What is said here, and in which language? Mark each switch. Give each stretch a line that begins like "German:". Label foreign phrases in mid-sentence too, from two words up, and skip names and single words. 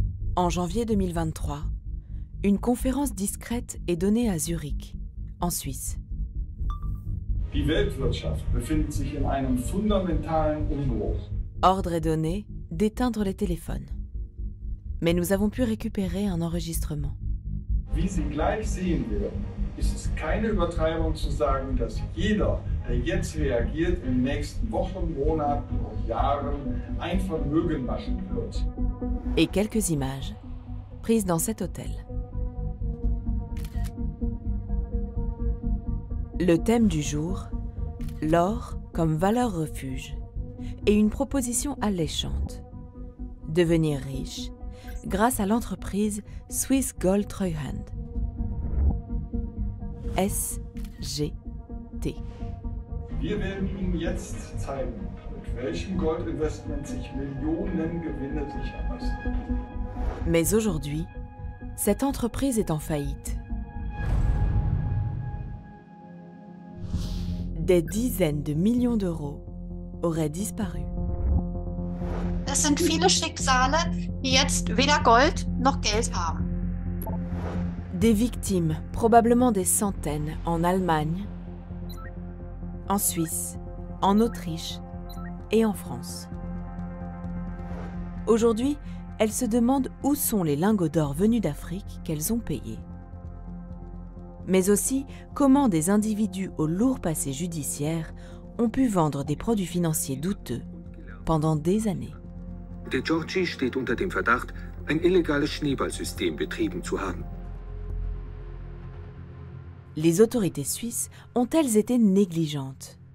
French: En janvier 2023, une conférence discrète est donnée à Zurich, en Suisse.
German: Die Weltwirtschaft befindet sich in einem fundamentalen Umbruch.
French: Ordre est donné d'éteindre les téléphones. Mais nous avons pu récupérer un enregistrement.
German: Wie Sie gleich sehen werden, ist es keine Übertreibung zu sagen, dass jeder, der jetzt reagiert, in den nächsten Wochen, Monaten und Jahren ein Vermögen machen wird.
French: Et quelques images prises dans cet hôtel. Le thème du jour, l'or comme valeur refuge, et une proposition alléchante. Devenir riche grâce à l'entreprise Swiss Gold Treuhand. SGT.
German: Wir werden Ihnen jetzt zeigen, mit welchem Goldinvestment sich Millionen Gewinne sichern lassen.
French: Mais aujourd'hui, cette entreprise est en faillite. Des dizaines de millions d'euros auraient disparu.
German: Es sind viele Schicksale, die jetzt weder Gold noch Geld haben.
French: Des victimes, probablement des centaines, en Allemagne, en Suisse, en Autriche et en France. Aujourd'hui, elles se demandent où sont les lingots d'or venus d'Afrique qu'elles ont payés. Mais aussi comment des individus au lourd passé judiciaire ont pu vendre des produits financiers douteux pendant des années.
German: Der Giorgi steht unter dem Verdacht, ein illegales Schneeballsystem betrieben zu haben.
French: Les autorités suisses ont-elles été négligentes?